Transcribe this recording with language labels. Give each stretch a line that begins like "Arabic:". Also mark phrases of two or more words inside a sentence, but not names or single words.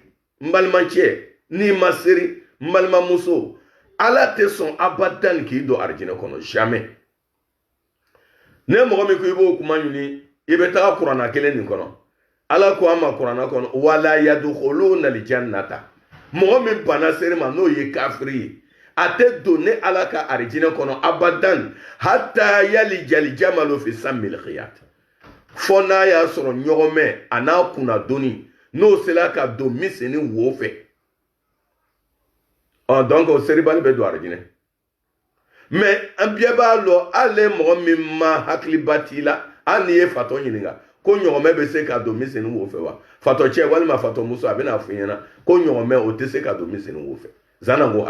Bambara: n balimacɛ n'i ma seri n balimamuso ala tɛ sɔn abadan k'i don arijinɛ kɔnɔ jamais ne mɔgɔ min ko i b'o kuma ɲini i bɛ taga kuranna kelen nin kɔnɔ ala ko an ma kuranna kɔnɔ wala
Arabic: يدخلون الجنة
Bambara: mɔgɔ min banna seri ma n'o ye kafiri ye a tɛ don ne ala ka arijinɛ kɔnɔ abadan
Arabic: حتى يلج الجمل في سم الخياط
Bambara: fo n'a y'a sɔrɔ ɲɔgɔnmɛ a n'a kunnadonni n'o sera ka don misɛnni wo fɛ donc o seribali bɛ don arijinɛ mais an bɛɛ b'a lɔ hali mɔgɔ min ma hakiliba t'i la hali n'i ye fatɔ ɲininka ko ɲɔgɔnmɛ bɛ se ka don misɛnni wo fɛ wa fatɔ cɛ walima fatɔ muso a bɛna fɔ i ɲɛna ko ɲɔgɔnmɛ o tɛ se ka don misɛnni wo fɛ zana ko